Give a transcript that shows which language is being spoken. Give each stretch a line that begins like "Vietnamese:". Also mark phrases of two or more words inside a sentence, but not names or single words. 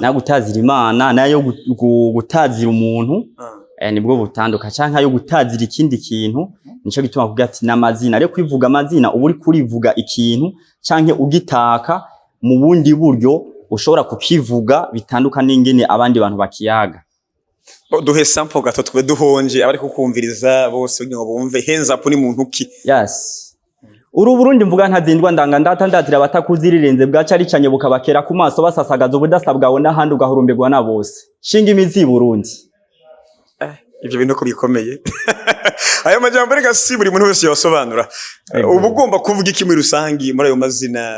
Rundi: na gutazira Imana nayo gutazira umuntu nibwo butanduka canke yo gutazira ikindi kintu nico gituma kuvuga ati namazina ariko kwivuga amazina uburi kurivuga ikintu canke ugitaka mu bundi buryo ushobora kukivuga bitanduka n'ingene abandi bantu bakiyaga. Duhe sample gato twe duhonje abari kukumviriza bose ngo bumve Hands Up ni muntu ki. Yes, uru Burundi mvuga ntazindwa ndanga ndatandatira batakuzirirenze bwaca aricanye bukabakera ku maso basasagaza ubudasabwawe n'ahandi ugahurumbirwa na bose shinga imizi Burundi. Ibyo bintu ko bikomeye ayo majambo reka si buri muntu wese yasobanura ubu ugomba kuvuga iki muri rusangi muri ayo mazina.